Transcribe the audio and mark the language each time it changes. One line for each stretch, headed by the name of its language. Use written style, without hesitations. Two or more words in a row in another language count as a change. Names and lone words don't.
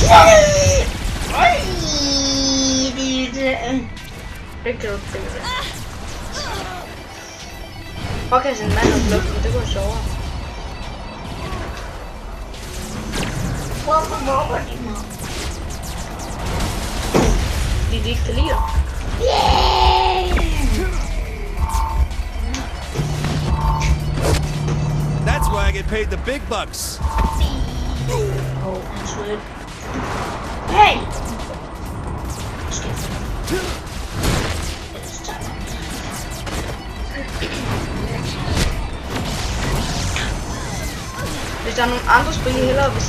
Danish: Det kan du ikke finde. prøve at kaste en mand op i luften, det kunne være sjovere. Hvorfor mobber de mig? Fordi de ikke kan lide dig.
English: That's why I get paid the big bucks. Oh, han sweat. Hey!
Danish: Hvis der er nogle andre spil, I hellere vil se